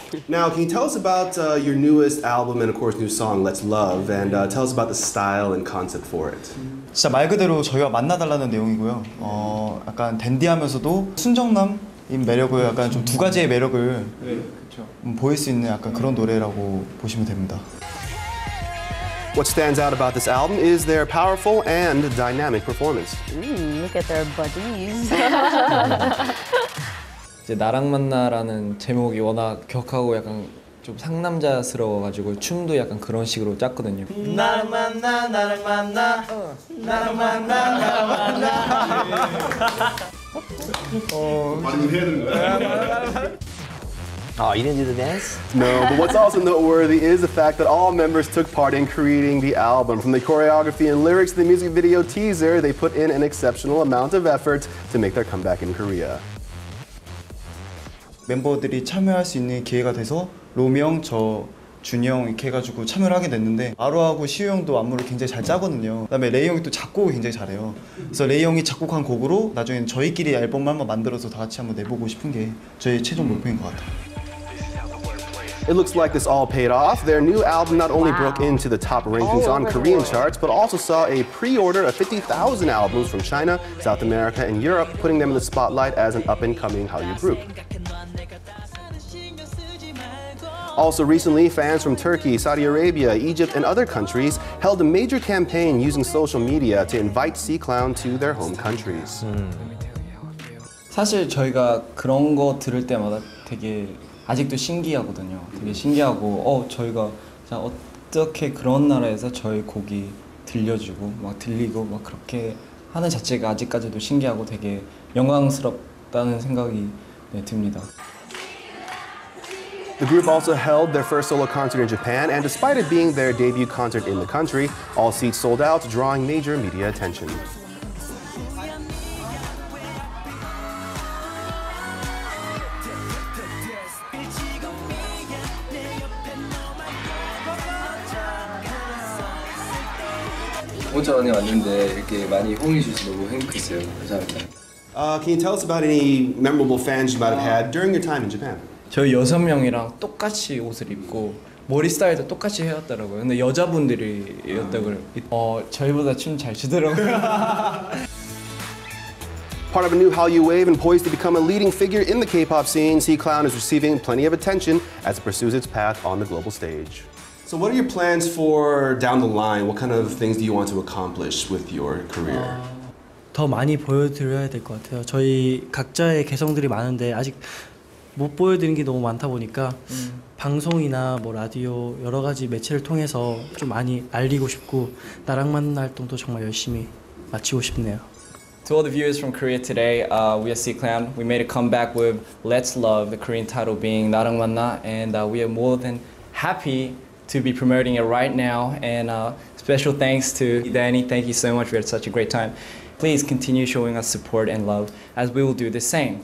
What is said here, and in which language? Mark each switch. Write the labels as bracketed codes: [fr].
[en] Now, can you tell us about your newest album and, of course, new song, Let's Love, and tell us about the style and concept for it? [ko] 진짜 말 그대로 저희와 만나달라는 내용이고요. 약간 댄디하면서도 순정남인 매력을 약간 좀 두 가지의 매력을 보일 수 있는 약간 그런 노래라고 보시면 됩니다. [en] What stands out about this album is their powerful and dynamic performance. Look at their bodies. [ko] 이제 나랑 만나라는 제목이 워낙 격하고 약간 좀 상남자스러워가지고 춤도 약간 그런 식으로 짰거든요. 나랑 만나, 나랑 만나, 나랑 만나, 나랑 만나. 많이 해야 되는 거야? [en] Oh, you didn't do the dance? No, but what's also noteworthy is the fact that all members took part in creating the album. From the choreography and lyrics to the music video teaser, they put in an exceptional amount of effort to make their comeback in Korea. [ko] 멤버들이 참여할 수 있는 기회가 돼서 로미 형, 저, 준이 형 이렇게 해가지고 참여를 하게 됐는데 아로하고 시우 형도 안무를 굉장히 잘 짜거든요. 그다음에 레이 형이 또 작곡을 굉장히 잘해요. 그래서 레이 형이 작곡한 곡으로 나중에 저희끼리 앨범을 한번 만들어서 다 같이 한번 내보고 싶은 게 저희 최종 목표인 것 같아요. [en] It looks like this all paid off. Their new album not only broke into the top rankings on Korean charts, but also saw a pre-order of 50,000 albums from China, South America, and Europe, putting them in the spotlight as an up-and-coming Hallyu group. Also recently, fans from Turkey, Saudi Arabia, Egypt, and other countries held a major campaign using social media to invite 씨클라운 to their home countries. [ko] 사실 저희가 그런 거 들을 때마다 되게 아직도 신기하거든요. 되게 신기하고 저희가 어떻게 그런 나라에서 저희 곡이 들려주고 막 들리고 막 그렇게 하는 자체가 아직까지도 신기하고 되게 영광스럽다는 생각이 듭니다. [en] The group also held their first solo concert in Japan, and despite it being their debut concert in the country, all seats sold out, drawing major media attention. [ko] 혼자 안에 왔는데 이렇게 많이 호응해 주셔서 너무 행복했어요. 감사합니다. [en] Can you tell us about any memorable fans you might have had during your time in Japan? [ko] 저희 6명이랑 똑같이 옷을 입고 머리 스타일도 똑같이 해왔더라고요. 근데 여자분들이었다고 저희보다 춤 잘 추더라고요. [en] Part of a new Hallyu wave and poised to become a leading figure in the K-pop scene, 씨클라운 is receiving plenty of attention as it pursues its path on the global stage. So what are your plans for down the line? What kind of things do you want to accomplish with your career? [ko] 더 많이 보여드려야 될 것 같아요. 저희 각자의 개성들이 많은데 아직 못 보여드린 게 너무 많다 보니까 방송이나 뭐 라디오 여러 가지 매체를 통해서 좀 많이 알리고 싶고 나랑 만나 활동도 정말 열심히 마치고 싶네요. [en] To all the viewers from Korea today, we are 씨클라운. We made a comeback with Let's Love, the Korean title being 나랑 만나, and we are more than happy to be promoting it right now. And special thanks to Denny. Thank you so much. We had such a great time. Please continue showing us support and love as we will do the same.